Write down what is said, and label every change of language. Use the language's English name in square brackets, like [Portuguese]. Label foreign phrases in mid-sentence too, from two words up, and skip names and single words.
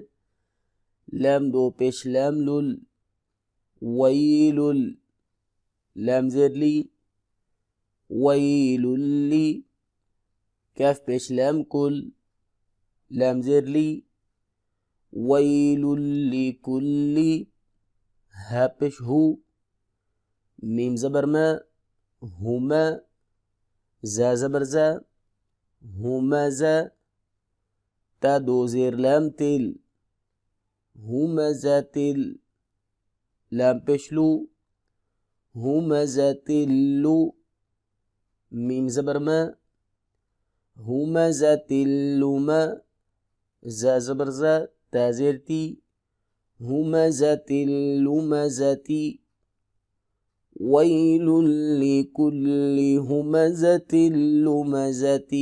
[Baluchi] لام دو پیش لام لل، ویل، لام زیر لی، ویل لی، کاف پیش لام کل، لام زیر لی، ویل لکلی، ہا پیش ہو، میم زبر ما، ہما، زا زبر زا، ہما زا، تا دو زیر لام تل، ہما زا تل، لام پیش لو، ہما زا تلو، میم زبر ما، ہما زا تلما، زا زبر زا، تا زیر تی، ہما زا تلما زاتی، [Arabic] ویل لکل ہمزۃ لمزتی۔